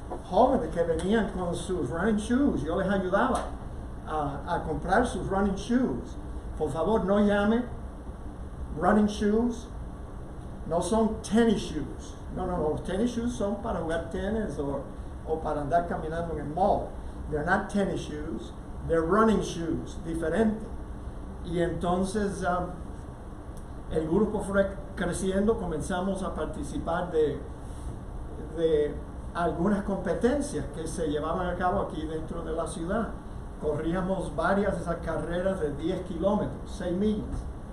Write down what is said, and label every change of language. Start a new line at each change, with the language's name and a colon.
Spanish: Jóvenes que venían con sus running shoes, yo les ayudaba a comprar sus running shoes. Por favor, no llame running shoes, no son tennis shoes. No, los tennis shoes son para jugar tenis o para andar caminando en el mall.
English: They're not tennis shoes, they're running shoes, diferente.
Spanish: Y entonces el grupo fue creciendo, comenzamos a participar de algunas competencias que se llevaban a cabo aquí dentro de la ciudad. Corríamos varias de esas carreras de 10 kilómetros, 6 millas.